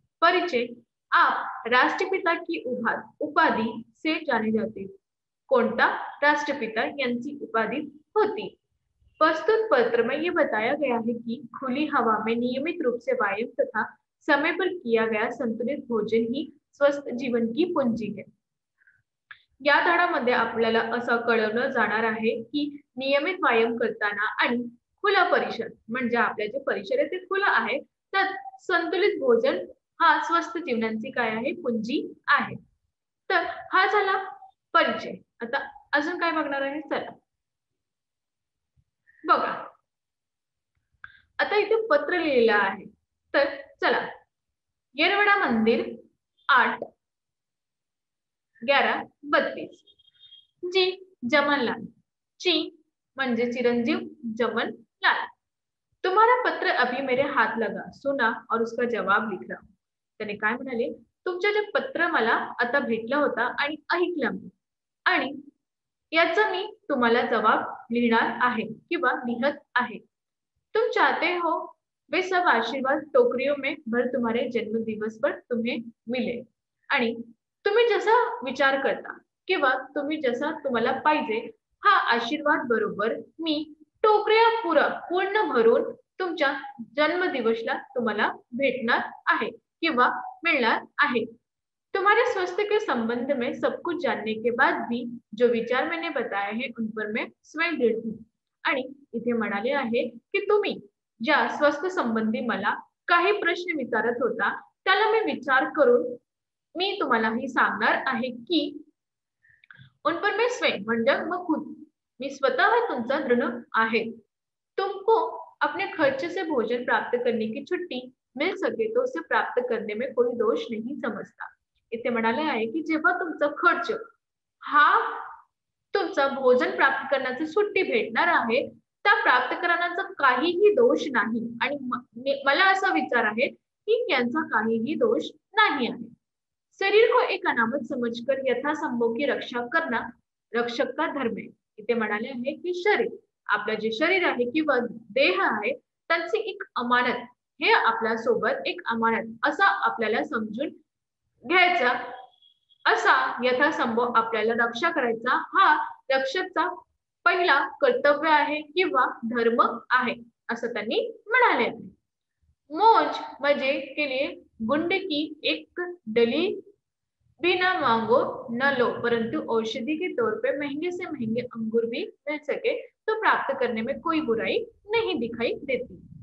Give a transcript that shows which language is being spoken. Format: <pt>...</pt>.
<hi>परिचय, आप राष्ट्रपिता की उपाधि से जाने जाते.</hi> <mr>कोणता राष्ट्रपिता यांची उपाधि होती?</mr> <hi>प्रस्तुत पत्र में ये बताया गया है कि खुली हवा में नियमित रूप से व्यायाम तथा समय पर किया गया संतुलित भोजन ही स्वस्थ जीवन की कुंजी है.</hi> <mr>या धड्यामध्ये आपल्याला असं कळवलं जाणार आहे की नियमित व्यायाम करताना आणि खुलं परिसर म्हणजे आपल्या जे परिसर आहे ते खुलं आहे, तर संतुलित भोजन हा स्वस्थ जीवनाची काय आहे? कुंजी आहे. तर हा झाला परिचय. आता अजून काय बघणार आहे? चला बघा, आता इथे पत्र लिहिलेलं आहे. तर चला, येरवडा मंदिर 8/11/32. जी जमनलाल. ची म्हणजे चिरंजीव जमनलाल.</mr> <hi>तुम्हारा पत्र अभी मेरे हाथ लगा, सुना और उसका जवाब लिख रहा.</hi> <mr>त्याने काय म्हणाले? तुमचं जे पत्र मला आता भेटलं होतं आणि ऐकलं मी आणि याचा मी तुम्हाला जवाब लिहिणार आहे किंवा लिखत आहे.</mr> <hi>तुम चाहते हो वे सब आशीर्वाद टोकरियों में भर तुम्हारे जन्म दिवस पर तुम्हें मिले.</hi> <mr>आणि तुम्ही जसा विचार करता किंवा तुम्ही जसा तुम्हाला पाहिजे हा आशीर्वाद बरोबर मी टोकऱ्या पूर्ण भरून तुमच्या जन्मदिवसला तुम्हाला भेटणार आहे किंवा मिळणार आहे.</mr> <hi>तुम्हारे स्वास्थ्य के संबंध में सब कुछ जानने के बाद भी जो विचार मैंने बताए हैं उन पर मैं स्वयं दृढ़ हूँ.</hi> <mr>आणि इथे म्हणाले आहे की तुम्ही ज्या स्वास्थ्य संबंधी मला काही प्रश्न विचारत होता त्याला मी विचार करून मी तुम्हाला ही सांगणार आहे की</mr> <hi>उन पर मैं स्वयं</hi> <mr>म्हणजे मग खुद मी स्वतः तुमचा दृढ़ आहे.</mr> <hi>तुमको अपने खर्च से भोजन प्राप्त करने की छुट्टी मिल सके तो उसे प्राप्त करने में कोई दोष नहीं समजता.</hi> <mr>इथे म्हणाले आहे की जेव्हा तुमचा खर्च हा तुमचा भोजन प्राप्त करण्याची सुट्टी भेटणार आहे, त्या प्राप्त करण्याचा काहीही दोष नाही. आणि मला असा विचार आहे की यांचा काहीही दोष नाही आहे.</mr> <hi>शरीर को एक अनामत समझकर यथासंभव की रक्षा करना रक्षक का धर्म आहे.</hi> <mr>इथे म्हणाले आहे की शरीर, आपलं जे शरीर आहे किंवा देह आहे त्यांची एक अमानत, हे आपल्या सोबत एक अमानत असा आपल्याला समजून घ्यायचा, असा यथासंभव आपल्याला रक्षा करायचा हा रक्षकचा पहिला कर्तव्य आहे किंवा धर्म आहे असं त्यांनी म्हणाले.</mr> <hi>मौज मजे के लिए गुंड की एक डली भी ना मांगो न लो, परंतु औषधि के तौर पे महंगे से महंगे अंगूर भी मिल सके तो प्राप्त करने में कोई बुराई नहीं दिखाई देती.</hi>